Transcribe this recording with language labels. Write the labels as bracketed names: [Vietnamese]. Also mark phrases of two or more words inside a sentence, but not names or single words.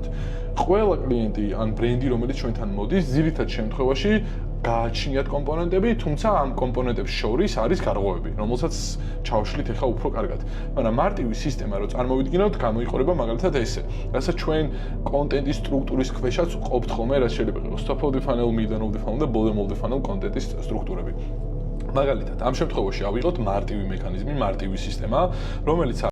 [Georgian] ყველა კლიენტი ან ბრენდი, რომელიც ჩვენთან მოდის, ძირითად შემთხვევაში გააჩნიათ კომპონენტები, თუმცა ამ კომპონენტებს შორის არის გარღვევები, რომელსაც ჩავშლით ახლა უფრო კარგად. მაგრამ მარტივი სისტემა რო წარმოვიდგინოთ, გამოიყურება მაგალითად ესე. რასაც ჩვენ კონტენტის სტრუქტურის ქვეშაც ყოფთ ხოლმე, რაც შეიძლება იყოს [English] top of the funnel, middle of the funnel [Georgian] და [English] bottom of the funnel [Georgian] კონტენტის სტრუქტურები. მაგალითად, ამ შემთხვევაში ავიღოთ მარტივი მექანიზმი, მარტივი სისტემა, რომელიც